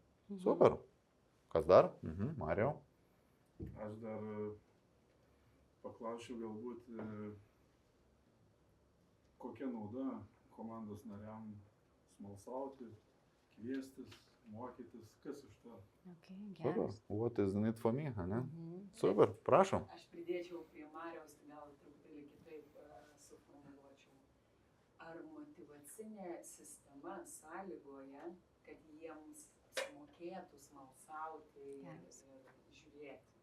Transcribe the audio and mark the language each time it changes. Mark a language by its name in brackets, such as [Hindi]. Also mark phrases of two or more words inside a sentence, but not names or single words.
[Lithuanian] Super. Kas dar? Marijau. Aš dar paklausčiau galbūt, kokia nauda komandos nariam smalsauti, kviestis, mokytis, kas iš to? Okay, [English] Super. What is in it for me, [Lithuanian] ne? Super, prašom. Aš pridėčiau prie Mariaus, gal truputėlį kitaip suformuluočiau. Ar motyvacinė sistema sąlygoja, kad jiems mokėtų smalsauti ir žiūrėti?